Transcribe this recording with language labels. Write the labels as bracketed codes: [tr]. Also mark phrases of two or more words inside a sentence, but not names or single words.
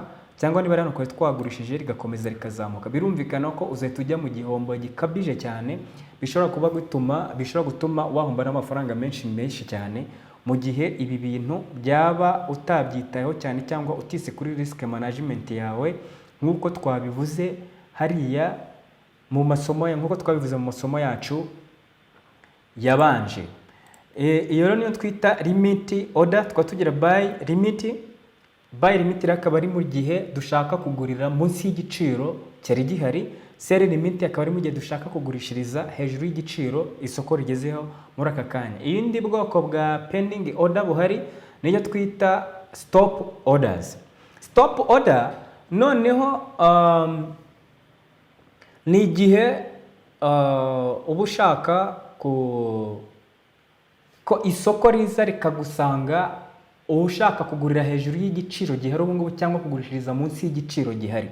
[rw] cyangwa niba rano kwari twagurishije rigakomeza rikazamuka, birumvikana ko uzahita ujya mu gihombo gikabije cyane, bishobora gutuma wahomba n'amafaranga menshi cyane, mu gihe ibi bintu byaba utabyitayeho cyane cyangwa utise kuri [en] risk management [rw] yawe, nk'uko twabivuze hariya mu masomo nk'uko twabivuze mu masomo yacu yabanje. Iyo rero niyo twita [en] limit order, [rw] twatugira [en] buy limit [rw] akaba ari mu gihe dushaka kugurira munsi y'igiciro cyari gihari, [en] sell limit [rw] akaba ari mu gihe dushaka kugurishiriza hejuru y'igiciro isoko rigezeho muri aka kanya. Iyindi bwoko bwa [en] pending order [rw] buhari niyo twita [en] stop orders. Stop order [rw] noneho ni igihe uba ushaka ko isoko riza rikagusanga ushaka kugurira hejuru y'igiciro gihari ubu ngubu cyangwa kugurishiriza munsi y'igiciro gihari.